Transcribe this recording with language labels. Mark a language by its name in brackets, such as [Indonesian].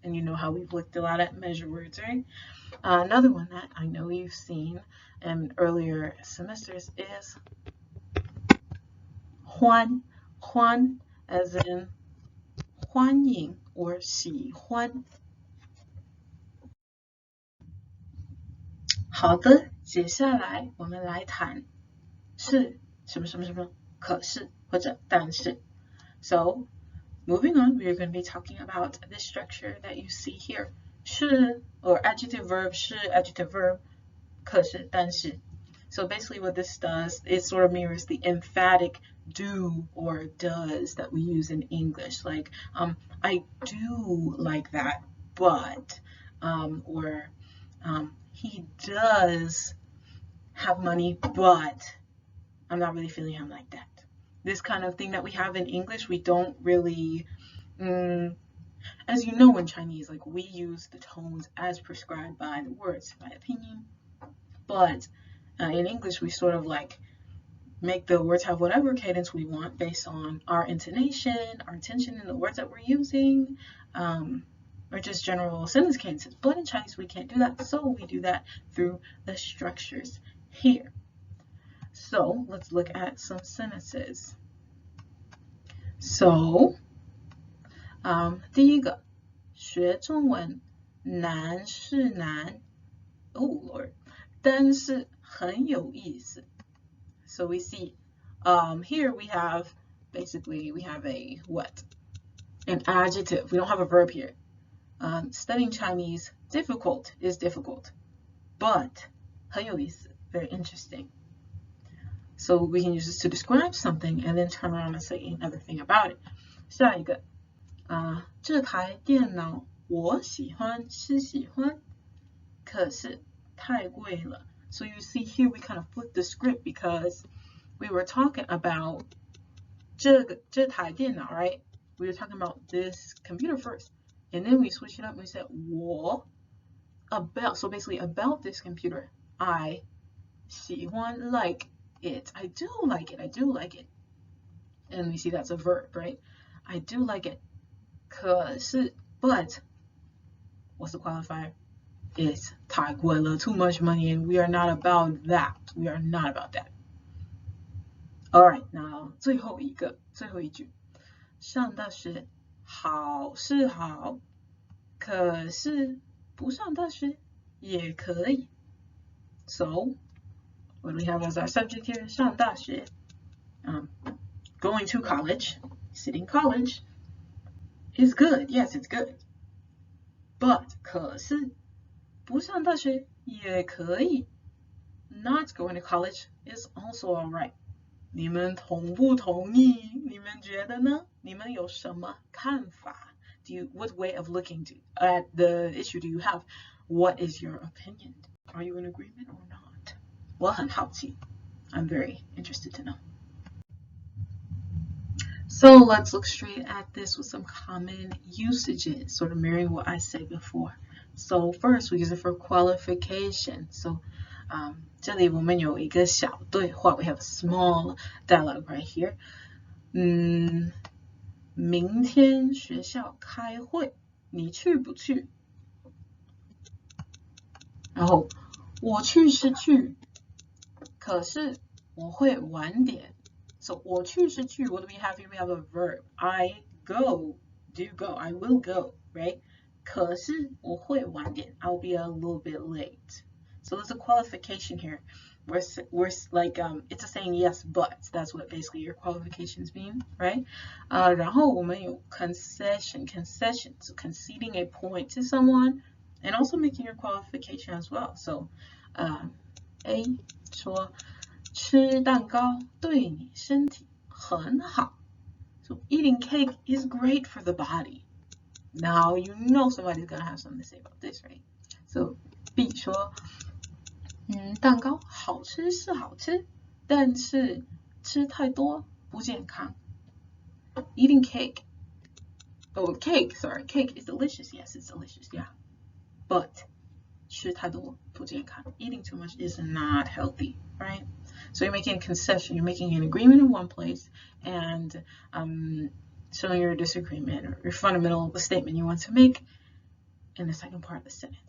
[English] And you know how we've looked a lot at measure words, right? Another one that I know you've seen in earlier semesters is 欢, 欢 as in 欢迎 or 喜欢. [Chinese] 好的，接下来我们来谈是什么什么什么，可是或者但是. [English] So moving on, we are going to be talking about this structure that you see here. 是 or adjective verb, 是 adjective verb, 可是但是. So basically what this does, it sort of mirrors the emphatic do or does that we use in English. Like, I do like that, but, or he does have money, but I'm not really feeling him like that. This kind of thing that we have in English, we don't really, as you know in Chinese, like we use the tones as prescribed by the words, by opinion. But in English, we sort of like make the words have whatever cadence we want based on our intonation, our intention in the words that we're using, or just general sentence cadences. But in Chinese, we can't do that. So we do that through the structures here. So let's look at some sentences. [Chinese] So, 第一个，学中文难是难 ， [English] Oh Lord， [Chinese] 但是很有意思. [English] So we see, here we have, basically we have a what? An adjective. We don't have a verb here. Studying Chinese, difficult is difficult, but [Chinese] 很有意思, [English] very interesting. So we can use this to describe something and then turn around and say another thing about it. [Chinese] 下一个，这台电脑我喜欢是喜欢，可是太贵了. [English] So you see here we kind of flipped the script because we were talking about [Chinese] 这台电脑, [English] right? We were talking about this computer first. And then we switched it up and we said 我 about, so basically about this computer. I 喜欢 like it. I do like it. I do like it. And we see that's a verb, right? I do like it. 可是 but what's the qualifier? It's [Chinese] 太贵了, [English] too much money, and we are not about that. We are not about that. Alright, now [Chinese] 最后一句，上大学好是好，可是不上大学也可以. [English] So, what do we have as our subject here? [Chinese] 上大学, [English] going to college, sitting college is good. Yes, it's good. [Chinese] But 可是不上大学也可以. [English] Not going to college is also alright. [Chinese] 你们同不同意？你们觉得呢？你们有什么看法？ [English] What way of looking at the issue do you have? What is your opinion? Are you in agreement or not? [Chinese] 我很好奇. [English] I'm very interested to know. So let's look straight at this with some common usages, sort of mirroring what I said before. So first, we use it for qualification. [Chinese] So 这里我们有一个小对话. [English] We have a small dialogue right here. [Chinese] 明天学校开会，你去不去？然后我去是去，可是我会晚点。 [English] So [Chinese] 我去是去. [English] What do we have here? We have a verb. I go, do go. I will go, right? [Chinese] 可是我会晚点. [English] I'll be a little bit late. So there's a qualification here. we're like it's a saying yes but, that's what basically your qualifications mean, right? [Chinese] 然后我们有 [English] concession, so conceding a point to someone and also making your qualification as well. [Chinese] So A 说吃蛋糕对你身体很好. [English] So eating cake is great for the body. Now you know somebody's gonna have something to say about this, right? [Chinese] So B 说蛋糕好吃是好吃，但是吃太多不健康。 [English] Eating cake, cake is delicious. Yes, it's delicious, yeah. But [Chinese] 吃太多不健康. [English] Eating too much is not healthy, right? So you're making a concession, you're making an agreement in one place and showing your disagreement or your fundamental statement you want to make in the second part of the sentence.